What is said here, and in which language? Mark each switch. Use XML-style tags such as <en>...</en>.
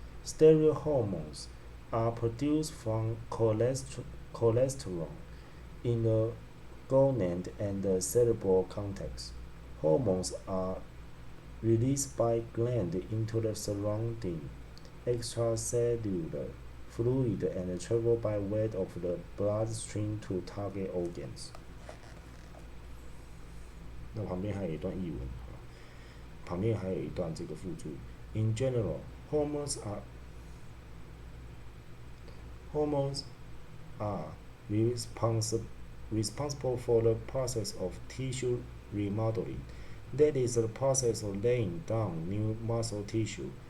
<en>Steroid hormones are produced from cholesterol in the gonad and the cerebral cortex. Hormones are released by glands into the surrounding extracellular fluid and travel by way of the bloodstream to target organs.</en> <zh>那旁边还有一段译文，旁边还有一段这个附注。</zh> <en>In general, hormones are responsible for the process of tissue remodeling. That is the process of laying down new muscle tissue.</en>